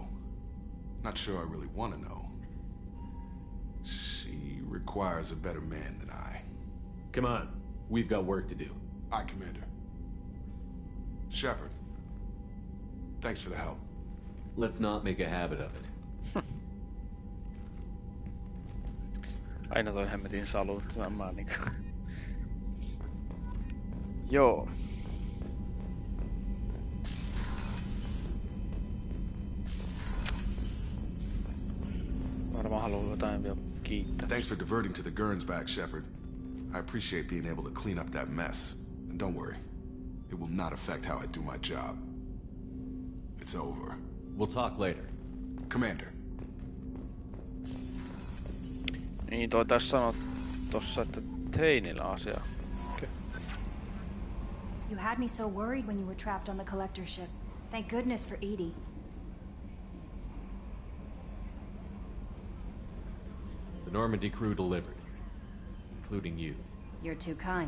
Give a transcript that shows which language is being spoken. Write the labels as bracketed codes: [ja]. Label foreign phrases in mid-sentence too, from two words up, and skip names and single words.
[en] Not sure I really want to know. She requires a better man than I. Come on, we've got work to do. Aye, Commander. Shepard, thanks for the help. Let's not make a habit of it. [fi] Aina toi hemmetin salut, mä niinku. Joo. Varmaan haluaa jotain vielä kiittää. [en] Thanks for diverting to the Gernsback, Shepard. I appreciate being able to clean up that mess. And don't worry, it will not affect how I do my job. It's over. We'll talk later. Commander. [fi] Niin toi tässä sanoo tossa, että Teinillä asia. [en] Okay. You had me so worried when you were trapped on the collector ship. Thank goodness for Edie. The Normandy crew delivered, including you. You're too kind.